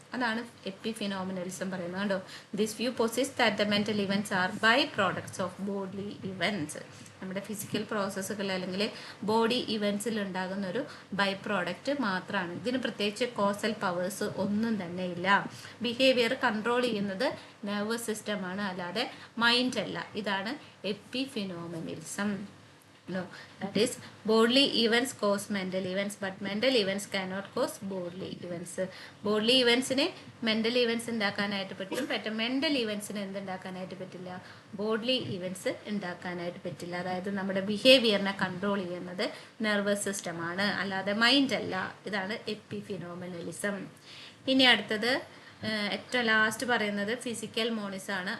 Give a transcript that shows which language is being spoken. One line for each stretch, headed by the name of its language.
Malayalam: അതാണ് എപ്പിഫിനോമിനലിസം പറയുന്നത്. കണ്ടോ?
English: This view posits that the mental events are by products of body events.
Malayalam: നമ്മുടെ ഫിസിക്കൽ പ്രോസസ്സുകൾ അല്ലെങ്കിൽ ബോഡി ഇവൻറ്റ്സിൽ ഉണ്ടാകുന്ന ഒരു ബൈ പ്രോഡക്റ്റ് മാത്രമാണ്. ഇതിന് പ്രത്യേകിച്ച് കോസൽ പവേഴ്സ് ഒന്നും തന്നെ ഇല്ല. ബിഹേവിയർ കൺട്രോൾ ചെയ്യുന്നത് നെർവസ് സിസ്റ്റമാണ്, അല്ലാതെ മൈൻഡ് അല്ല. ഇതാണ് എപ്പിഫിനോമിനലിസം.
English: No, that is bodily events cause mental events but mental events cannot cause bodily events. Bodily events
Malayalam: നെ മെൻ്റൽ ഇവൻറ്റ്സ് ഉണ്ടാക്കാനായിട്ട് പറ്റും, മെൻ്റൽ ഇവൻറ്റ്സിന് എന്തുണ്ടാക്കാനായിട്ട് പറ്റില്ല? ബോഡി ഇവൻറ്റ്സ് ഉണ്ടാക്കാനായിട്ട് പറ്റില്ല. അതായത് നമ്മുടെ ബിഹേവിയറിനെ കൺട്രോൾ ചെയ്യുന്നത് നെർവസ് സിസ്റ്റമാണ്, അല്ലാതെ മൈൻഡ് അല്ല. ഇതാണ് എപ്പിഫിനോമിനലിസം. ഇനി അടുത്തത് ഏറ്റവും ലാസ്റ്റ് പറയുന്നത് ഫിസിക്കൽ മോണിസാണ്.